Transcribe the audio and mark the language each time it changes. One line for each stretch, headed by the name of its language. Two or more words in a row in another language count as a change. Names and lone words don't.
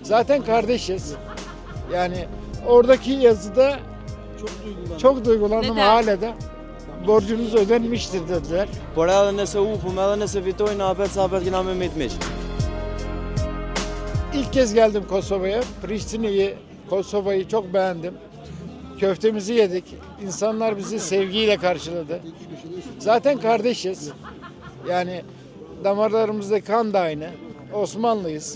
Turkish: Zaten kardeşiz. Yani oradaki yazıda çok duygulandım Neden? hala da. Borcunuz ödenmiştir dediler.
Albanian: Por edhe nëse upëm, edhe nëse fitojnë, apet sa apet kena me mit miq.
Turkish: İlk kez geldim Kosova'ya. Priştine'yi, Kosova'yı çok beğendim. Köftemizi yedik. İnsanlar bizi sevgiyle karşıladı. Zaten kardeşiz. Yani damarlarımızda kan da aynı. Osmanlıyız.